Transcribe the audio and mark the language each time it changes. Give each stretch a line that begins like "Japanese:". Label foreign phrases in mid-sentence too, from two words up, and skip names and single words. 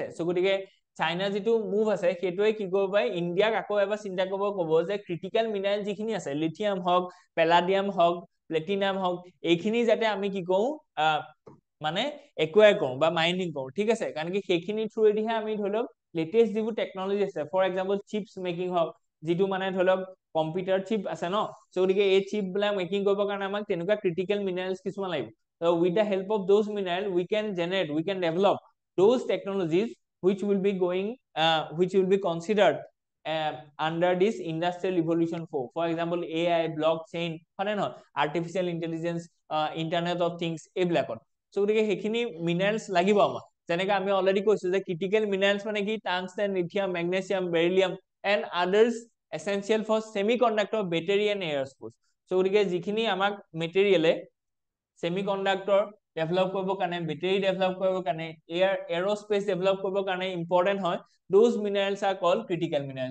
Assamese: চ' গতিকে চাইনাৰ যিটো মুভ আছে সেইটোৱে কি কৰিব পাৰে, ইণ্ডিয়াক আকৌ এবাৰ চিন্তা কৰিব ক'ব যে
English: critical mineral
Assamese: যিখিনি আছে, লিথিয়াম হওক, পেলাডিয়াম হওক, প্লেটিনাম হওক, এইখিনি যাতে আমি কি কৰো মানে একুৱায়াৰ কৰোঁ বা মাইনিং কৰোঁ, ঠিক আছে। কাৰণ কি সেইখিনি থ্ৰুৱেদিহে আমি ধৰি লওক লেটেষ্ট যিবোৰ টেকনলজি আছে,
English: for example chips making
Assamese: হওক, যিটো মানে ধৰি লওক
English: computer chip
Assamese: আছে ন, চ' গতিকে এই চিপ বিলাক মেকিং কৰিবৰ কাৰণে আমাক তেনেকুৱা
English: critical minerals
Assamese: কিছুমান লাগিব।
English: with the help of those mineral we can generate, we can develop those technologies which will be going which will be considered under this industrial revolution 4, for example AI, blockchain,
Assamese: হয় নহয়,
English: artificial intelligence, internet of things,
Assamese: এইবিলাকত। চ' গতিকে সেইখিনি মিনাৰেলছ লাগিব আমাক। যেনেকে আমি অলৰেডি কৈছো যে
English: critical minerals
Assamese: মানে কি,
English: tungsten, lithium, magnesium, beryllium and others essential for semi conductor, battery and aerospace.
Assamese: চ' গতিকে যিখিনি আমাক মেটেৰিয়েলে
English: semi conductor
Assamese: ডেভেলপ কৰিবৰ কাৰণে, বেটাৰী ডেভেলপ কৰিবৰ কাৰণে, এৰস্পেচ ডেভেলপ কৰিবৰ কাৰণে ইম্পৰ্টেণ্ট হয়,
English: those minerals are called critical minerals.